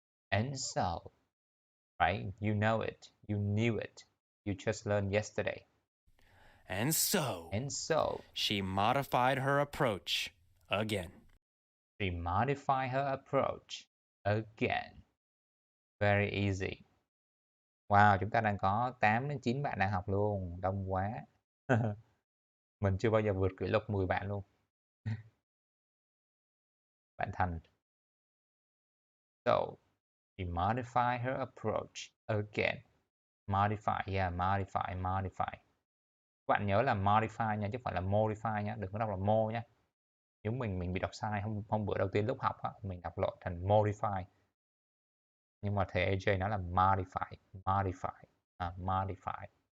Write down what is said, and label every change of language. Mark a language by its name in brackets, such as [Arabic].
[English] And so, right? You know it. You knew it. You just learned yesterday. And so, she modified her approach again. She modified her approach again. Very easy. [Vietnamese] Wow, chúng ta đang có 8 đến 9 bạn đang học luôn. Đông quá. Mình chưa bao giờ vượt kỷ lục 10 bạn luôn. Bạn Thành. [English] So, she modified her approach again. Modify, yeah, modify. [Vietnamese] Các bạn nhớ là modify nha, chứ không phải là modify nha. Đừng có đọc là mo nha. Nếu mình bị đọc sai hôm bữa đầu tiên lúc học á, mình đọc lộn thành modify. Nhưng mà thầy AJ nói là modify. Modify.